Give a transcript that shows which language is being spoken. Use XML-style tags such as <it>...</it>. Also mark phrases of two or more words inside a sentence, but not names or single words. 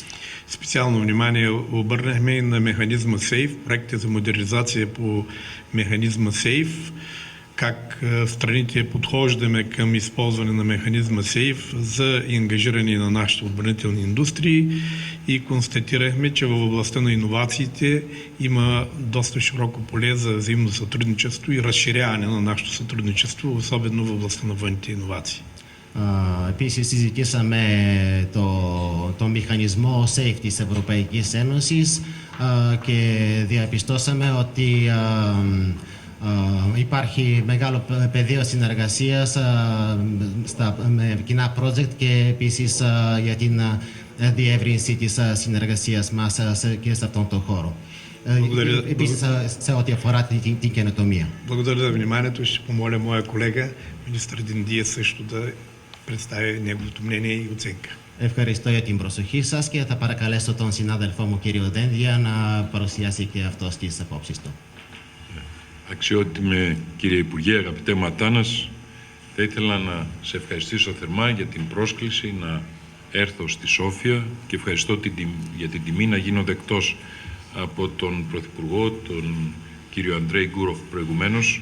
<bg>Специално внимание обърнахме и на механизма SAFE, проекти за модернизация по механизма SAFE, как страните подхождаме към използване на механизма SAFE за ангажиране на нашите отбранителни индустрии и констатирахме, че в областта на иновациите има доста широко поле за взаимно сътрудничество и разширяване на нашето сътрудничество, особено в областта на външните иновации.</bg> <el>Επίσης συζητήσαμε το μηχανισμό SAFE της Ευρωπαϊκής Ένωσης και διαπιστώσαμε ότι υπάρχει μεγάλο πεδίο συνεργασίας με κοινά project και επίσης για την διεύρυνση της συνεργασίας μας και σε αυτόν τον χώρο. Επίσης σε ό,τι αφορά την καινοτομία.</el> <bg>Благодаря за вниманието. Ще помоля моя колега, министър Диндия, също да представи неговото мнение и оценка.</bg> <el>Ευχαριστώ για την προσοχή σας και θα παρακαλέσω τον συνάδελφό μου κύριο Δένδια να παρουσιάσει και αυτός τις απόψεις του. Αξιότιμε κύριε Υπουργέ, αγαπητέ Ματάνας, θα ήθελα να σε ευχαριστήσω θερμά για την πρόσκληση να έρθω στη Σόφια και ευχαριστώ για την τιμή να γίνω δεκτός από τον Πρωθυπουργό, τον κύριο Αντρέι Γκούροφ προηγουμένως.</el>